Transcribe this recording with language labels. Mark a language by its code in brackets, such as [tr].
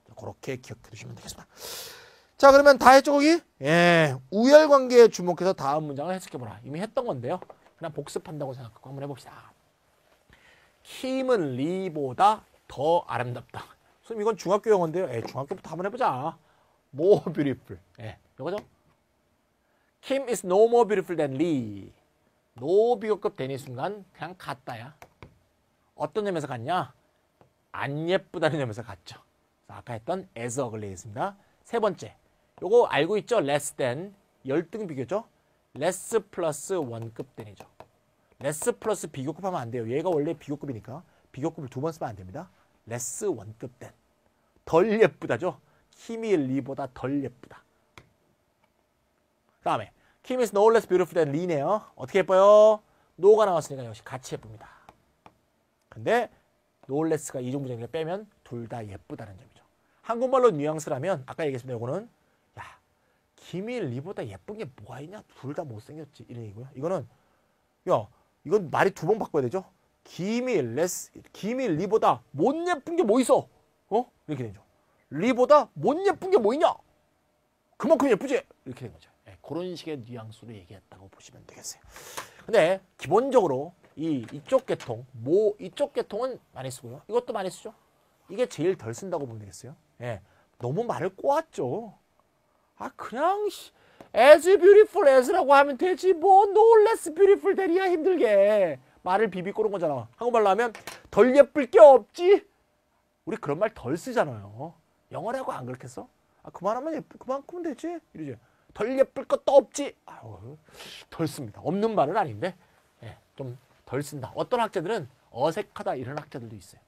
[ko] 그렇게 기억해 두시면 되겠습니다. 자, 그러면 다 했죠, 거기? 예, 우열관계에 주목해서 다음 문장을 해석해보라. 이미 했던 건데요. 그냥 복습한다고 생각하고 한번 해봅시다. 킴은 리보다 더 아름답다. 선생님, 이건 중학교 영어인데요. 예, 중학교부터 한번 해보자. [en] More beautiful. [ko] 예, 이거죠? [en] Kim is no more beautiful than Lee. [ko] no 비교급 than이 순간 그냥 같다야. 어떤 점에서 같냐? 안 예쁘다는 점에서 같죠. 아까 했던 as ugly였습니다. 세 번째, 요거 알고 있죠? less than, 열등 비교죠? less 플러스 원급 than이죠. less 플러스 비교급 하면 안 돼요. 얘가 원래 비교급이니까 비교급을 두 번 쓰면 안 됩니다. less 원급 than. 덜 예쁘다죠? 킴이 리보다 덜 예쁘다. 그 다음에 [en] Kim is no less beautiful than Lee [ko] 네요. 어떻게 예뻐요? no가 나왔으니까 역시 같이 예쁩니다. 근데 no less가 이중부정을 빼면 둘 다 예쁘다는 점이죠. 한국말로 뉘앙스라면 아까 얘기했습니다. 이거는 야, 김이 리보다 예쁜 게 뭐가 있냐? 둘 다 못생겼지. 이런 얘기고요. 이거는 야, 이건 말이 두 번 바꿔야 되죠. 김이 리보다 못 예쁜 게 뭐 있어? 이렇게 되죠. 리보다 못 예쁜 게 뭐 있냐? 그만큼 예쁘지? 이렇게 된 거죠. 네, 그런 식의 뉘앙스로 얘기했다고 보시면 되겠어요. 근데 기본적으로 이쪽 계통, 이쪽 계통은 많이 쓰고요. 이것도 많이 쓰죠. 이게 제일 덜 쓴다고 보면 되겠어요. 네, 너무 말을 꼬았죠. 그냥 [en] as beautiful as [ko] 라고 하면 되지. 뭐 [en] no less beautiful than [ko] 이야 힘들게. 말을 비비 꼬는 거잖아. 한국말로 하면 덜 예쁠 게 없지. 우리 그런 말 덜 쓰잖아요. 영어라고 안 그렇게 써? 그만하면 그만큼 되지. 이러지. 덜 예쁠 것도 없지. 덜 씁니다. 없는 말은 아닌데 좀 덜 쓴다. 어떤 학자들은 어색하다 이런 학자들도 있어요.